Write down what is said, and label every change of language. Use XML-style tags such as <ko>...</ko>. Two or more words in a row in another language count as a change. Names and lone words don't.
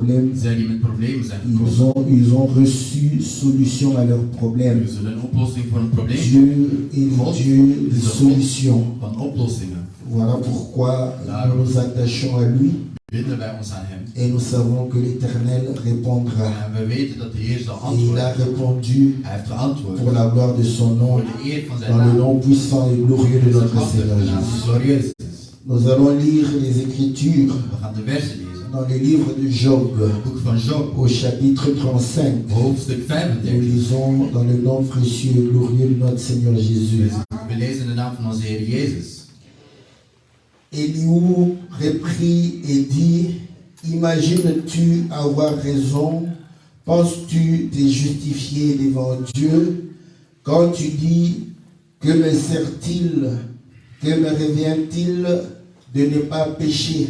<nl>zij die met problemen zijn</nl> <fr>ils ont reçu solution à leurs problèmes.</fr> <nl>we zullen een oplossing voor een probleem.</nl> <fr>Dieu est le Dieu des solutions.</fr> <nl>Van oplossingen.</nl> <fr>Voilà pourquoi nous nous attachons à lui</fr> <nl>Binden wij ons aan hem.</nl> <fr>et nous savons que l'Éternel répondra.</fr> <nl>En we weten dat de Heer zal</nl> <fr>Et il a</fr> <nl>antwoorden.</nl> <fr>répondu</fr> <nl>Hij heeft geantwoord.</nl> <fr>pour la gloire de son nom,</fr> <nl>Voor de eer van zijn</nl> <fr>dans le</fr> <nl>naam.</nl> <fr>nom puissant et glorieux de notre Seigneur</fr> <nl>Zijn naam</nl> <fr>Jésus.</fr> <nl>glorieus is.</nl> <fr>Nous allons lire les Écritures</fr> <nl>We gaan de versen lezen.</nl> <fr>dans le livre de Job,</fr> <nl>Het boek van Job,</nl> <fr>au chapitre 35.</fr> <nl>hoofdstuk</nl> <fr>Nous</fr> <nl>35.</nl> <fr>lisons dans le nom précieux et glorieux de notre Seigneur Jésus.</fr> <nl>We lezen de naam van onze Heer Jezus.</nl> <fr>Éliou reprit et dit, imagines-tu avoir raison? Penses-tu te justifier devant Dieu quand tu dis, que me sert-il, que me revient-il de ne pas pécher?</fr>